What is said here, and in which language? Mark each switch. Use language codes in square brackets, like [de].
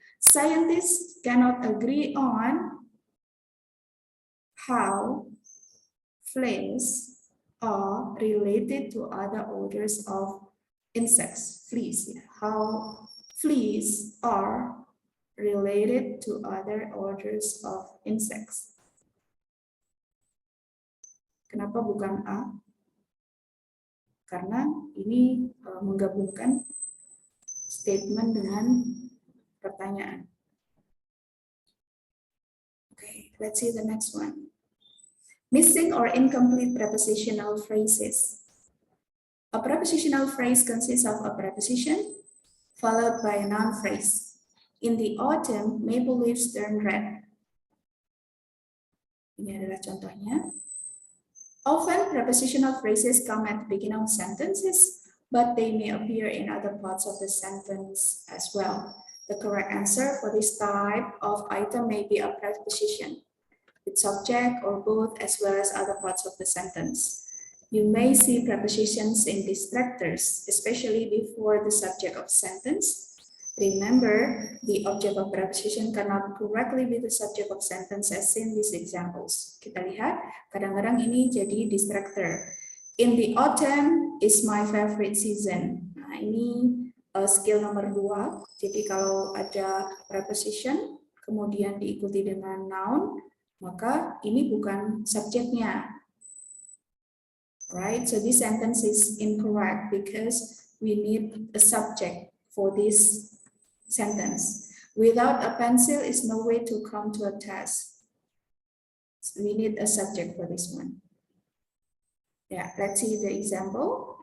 [en] Scientists cannot agree on how fleas are related to other orders of insects. Fleas, yeah. How fleas are related to other orders of insects. [id] Kenapa bukan A? Karena ini menggabungkan statement dengan pertanyaan. [en] Okay, let's see the next one. Missing or incomplete prepositional phrases. A prepositional phrase consists of a preposition followed by a noun phrase. In the autumn, maple leaves turn red. [id] Ini adalah contohnya. [en] Often, prepositional phrases come at the beginning of sentences, but they may appear in other parts of the sentence as well. The correct answer for this type of item may be a preposition with subject or both, as well as other parts of the sentence. You may see prepositions in distractors, especially before the subject of sentence. Remember, the object of preposition cannot correctly be the subject of sentence as in these examples. [id] Kita lihat, kadang-kadang ini jadi distractor. [en] In the autumn is my favorite season. [id] Nah, ini skill nomor 2. Jadi kalau ada preposition, kemudian diikuti dengan noun, maka ini bukan subjeknya. [en] Right? So this sentence is incorrect because we need a subject for this sentence. Without a pencil is no way to come to a task. So we need a subject for this one. Yeah, let's see the example.